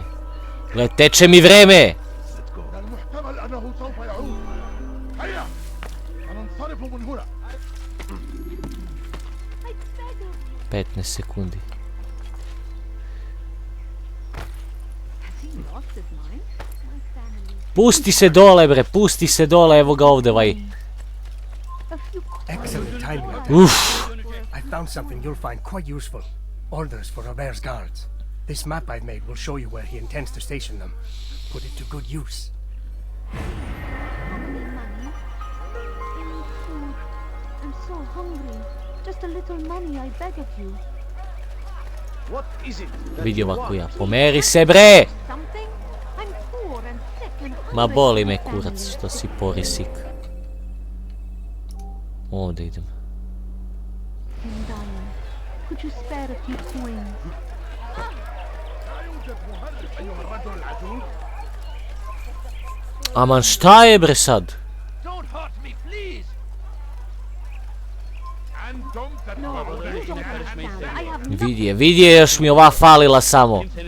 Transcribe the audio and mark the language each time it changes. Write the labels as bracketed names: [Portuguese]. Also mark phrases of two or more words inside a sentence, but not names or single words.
[Serbian] Gle, teče mi vreme. 15 sekundi. Pusti se dole, bre, pusti se dole, evo ga ovde, vaj. [English] Excellent timing. I found something you'll find quite useful. Orders for Robert's guards. This map I've made will show you where he intends to station them. Put it to good use. I'm so hungry. Just a little money, I beg of you. What is it? [Serbian] Vidi ovako ja, pomeri se, bre! [English] Something? I'm poor and sick and hungry. [Serbian] Ma boli me kurac što si porisik. Ovdje idem. [English] I'm dying. Could you spare a few coins? [Serbian] Aman šta je, bre, sad? Vidi je, još mi ova falila samo.